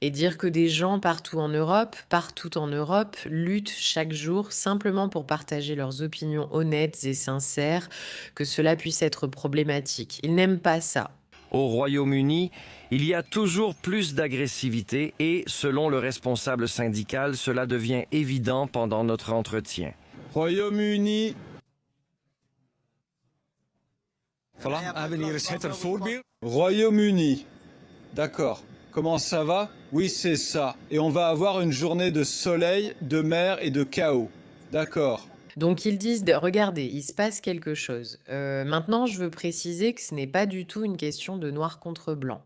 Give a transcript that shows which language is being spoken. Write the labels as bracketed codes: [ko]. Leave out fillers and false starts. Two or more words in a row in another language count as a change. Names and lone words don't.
[fr] Et dire que des gens partout en Europe, luttent chaque jour simplement pour partager leurs opinions honnêtes et sincères, que cela puisse être problématique. Ils n'aiment pas ça. Au Royaume-Uni, il y a toujours plus d'agressivité et, selon le responsable syndical, cela devient évident pendant notre entretien. Royaume-Uni. Voilà, [nl] we hebben hier een schitterend voorbeeld. [fr] Royaume-Uni. D'accord. Comment ça va? Oui, c'est ça. Et on va avoir une journée de soleil, de mer et de chaos. D'accord. Donc ils disent, regardez, il se passe quelque chose. Maintenant, je veux préciser que ce n'est pas du tout une question de noir contre blanc.